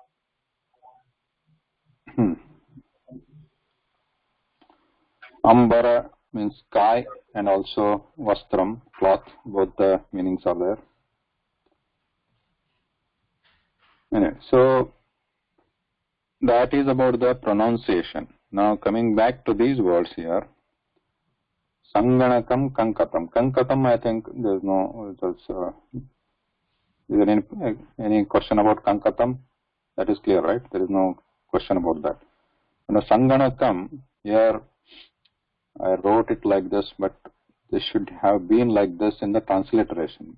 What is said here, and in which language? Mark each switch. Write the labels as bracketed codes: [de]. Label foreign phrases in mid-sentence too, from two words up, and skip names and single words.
[en] Ambara means sky and also vastram, cloth. Both the meanings are there. Anyway, so that is about the pronunciation. Now coming back to these words here. [sa] Sanganakam, Kankatam. [en] Kankatam, I think there's no. Is there any question about Kankatam? That is clear, right? There is no question about that. And the Sanganakam, here I wrote it like this, but this should have been like this in the transliteration.